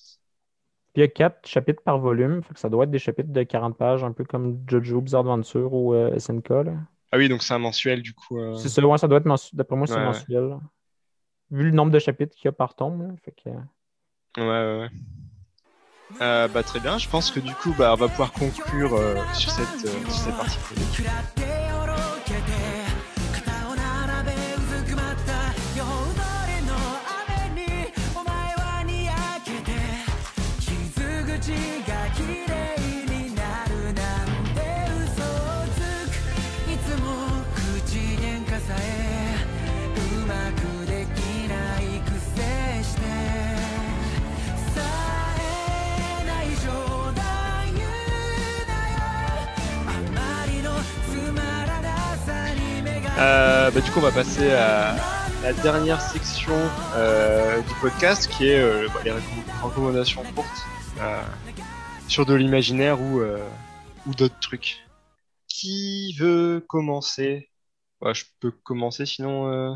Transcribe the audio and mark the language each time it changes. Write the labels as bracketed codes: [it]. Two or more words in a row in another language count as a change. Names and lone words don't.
[fr] Puis il y a 4 chapitres par volume, fait que ça doit être des chapitres de 40 pages, un peu comme JoJo Bizarre Adventure ou SNK, là. Ah oui, donc c'est un mensuel du coup. C'est ça, ouais, ça doit être mensuel. D'après moi, c'est Ouais. mensuel, là. Vu le nombre de chapitres qu'il y a par tome, là, fait que. Ouais. Bah, très bien, je pense que du coup, bah, on va pouvoir conclure sur cette partie chronique. [ja] 食らっておろけて肩を並べうずくまった夜通りの雨にお前はにやけて傷口が綺麗になるなんて嘘をつくいつも口喧嘩さえうまくできないくせしてさえない冗談言うなよあまりのつまらなさに目が [fr] Bah, du coup, on va passer à la dernière section du podcast qui est bah, les recommandations courtes euh, sur de l'imaginaire ou d'autres trucs. Qui veut commencer? Ouais, je peux commencer sinon.